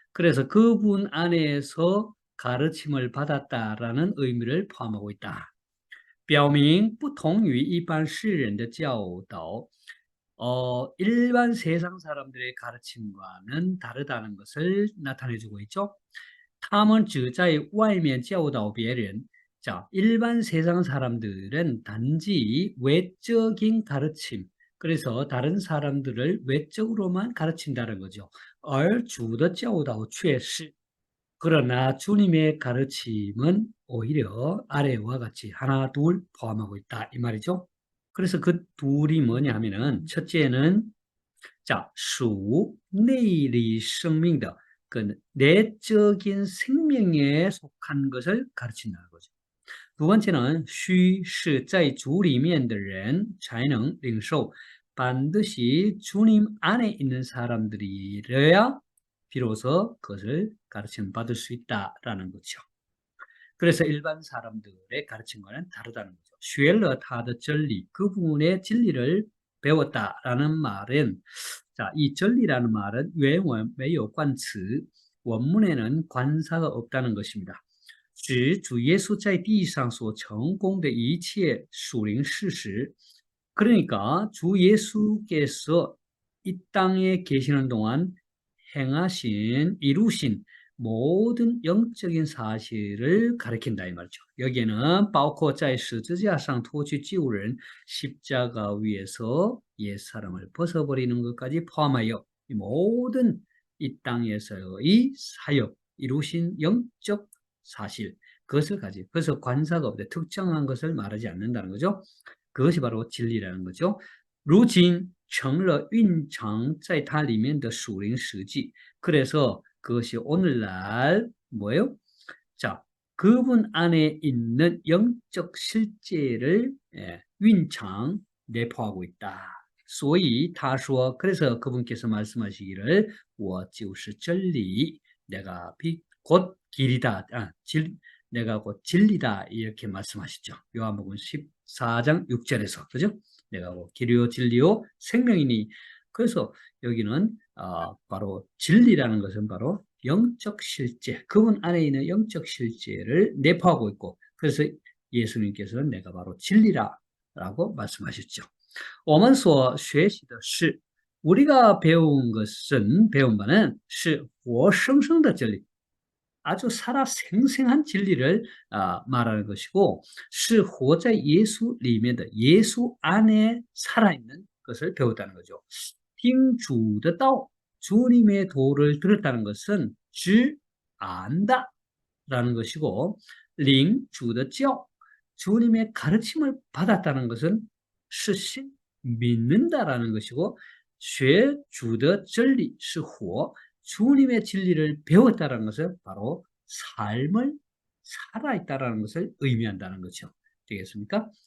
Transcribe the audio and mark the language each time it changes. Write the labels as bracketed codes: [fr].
[ko] 그래서 그분 안에서 가르침을 받았다라는 의미를 포함하고 있다. [zh] 表明不同于一般世人的教导, [ko] 일반 세상 사람들의 가르침과는 다르다는 것을 나타내주고 있죠. [zh] 他们只在外面教导别人. [ko] 자, 일반 세상 사람들은 단지 외적인 가르침, 그래서 다른 사람들을 외적으로만 가르친다는 거죠. [zh] 而主的教导却是, [ko] 그러나 주님의 가르침은 오히려 아래와 같이 하나, 둘 포함하고 있다. 이 말이죠. 그래서 그 둘이 뭐냐 하면은, 첫째는, 자, [zh] 属内里生命的, [ko] 그 내적인 생명에 속한 것을 가르친다는 거죠. 두 번째는 [zh] 须是在主里面的人才能领受, [ko] 반드시 주님 안에 있는 사람들이어야 비로소 그것을 가르침 받을 수 있다라는 거죠. 그래서 일반 사람들의 가르침과는 다르다는 거죠. [zh] 学了他的真理, [ko] 그분의 진리를 배웠다라는 말은, 자, 이 진리라는 말은 [zh] 原文没有冠词, [ko] 원문에는 관사가 없다는 것입니다. [zh] 指主耶稣在地上所成功的一切属灵事实. [ko] 그러니까 주 예수께서 이 땅에 계시는 동안 행하신, 이루신 모든 영적인 사실을 가리킨다 이 말이죠. 여기에는 [zh] 包括在十字架上脱去救人, [ko] 십자가 위에서 옛사람을 벗어버리는 것까지 포함하여 이 모든 이 땅에서의 사역, 이루신 영적 사실, 그것을 가지고, 그래서 관사가 없대, 특정한 것을 말하지 않는다는 거죠. 그것이 바로 진리라는 거죠. [zh] 如今成了蕴藏在它里面的属灵实际. [ko] 그래서 그것이 오늘날 뭐예요? 자, 그분 안에 있는 영적 실제를 蕴藏 내포하고 있다. [zh] 所以他说, [ko] 그래서 그분께서 말씀하시기를 [zh] 我就是真理, [ko] 내가 곧 길이다, 내가 곧 진리다 이렇게 말씀하시죠. 요한복음 14장 6절에서, 그죠? 내가 곧 길이요 진리요 생명이니 그래서 여기는 바로 진리라는 것은 바로 영적 실제, 그분 안에 있는 영적 실제를 내포하고 있고, 그래서 예수님께서는 내가 바로 진리라라고 말씀하셨죠. [zh] 我们所学习的是 [ko] 우리가 배운 바는 [zh] 是活生生的真理. [ko] 아주 살아 생생한 진리를 말하는 것이고, [zh] 是活在耶稣里面的 [ko] 예수 안에 살아있는 것을 배웠다는 거죠. [zh] 听主的道, [ko] 주님의 도를 들었다는 것은 知 안다 라는 것이고, [zh] 领主的教, [ko] 주님의 가르침을 받았다는 것은 是信 믿는다라는 것이고, [zh] 学主的真理是活, [ko] 주님의 진리를 배웠다는 것은 바로 삶을 살아있다라는 것을 의미한다는 거죠. 되겠습니까?